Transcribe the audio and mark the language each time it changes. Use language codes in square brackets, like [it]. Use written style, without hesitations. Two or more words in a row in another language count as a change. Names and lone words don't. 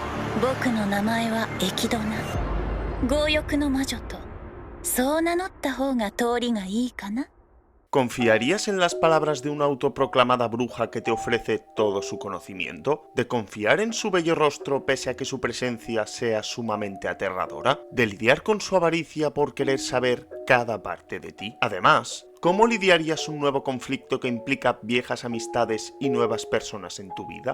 [ja] 僕の名前はエキドナ。強欲の魔女とそう名乗った方が通りがいいかな。 [es] ¿Confiarías en las palabras de una autoproclamada bruja que te ofrece todo su conocimiento? ¿De confiar en su bello rostro pese a que su presencia sea sumamente aterradora? ¿De lidiar con su avaricia por querer saber cada parte de ti? Además, ¿cómo lidiarías un nuevo conflicto que implica viejas amistades y nuevas personas en tu vida?